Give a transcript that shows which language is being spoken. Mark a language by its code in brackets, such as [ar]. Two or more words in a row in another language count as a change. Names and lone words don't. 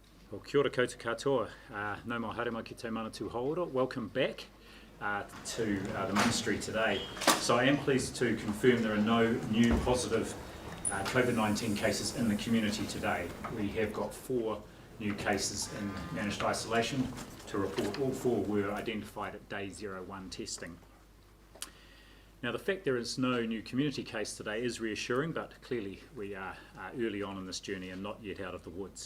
[mi] Well, kia ora koutou katoa. No more haere ki te manatū haora. [en] Welcome back to the ministry today. So I am pleased to confirm there are no new positive Covid-19 cases in the community today. We have got 4 new cases in managed isolation to report. All 4 were identified at day 01 testing. Now, the fact there is no new community case today is reassuring, but clearly we are early on in this journey and not yet out of the woods.